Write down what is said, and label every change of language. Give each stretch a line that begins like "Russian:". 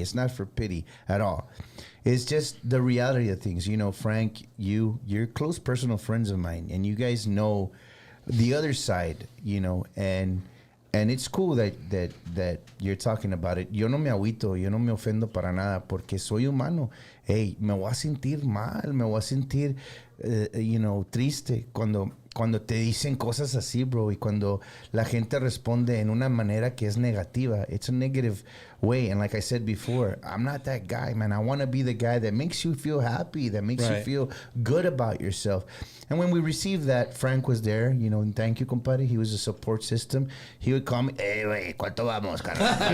English: It's not for pity at all. It's just the reality of things. You know, Frank, you're close personal friends of mine, and you guys know the other side. You know, and it's cool that you're talking about it.
Spanish: Yo no me agüito, yo no me ofendo para nada, porque soy humano. Hey, me voy a sentir mal, me voy a sentir, triste cuando te dicen cosas así, bro, y cuando la gente responde en una manera que es negativa.
English: It's a negative way, and like I said before, I'm not that guy, man. I want to be the guy that makes you feel happy, that makes you feel good about yourself. And when we received that, Frank was there, you know, and thank you, compadre. He was a support system. He would call me,
Spanish: hey, güey, ¿cuánto vamos, carnal?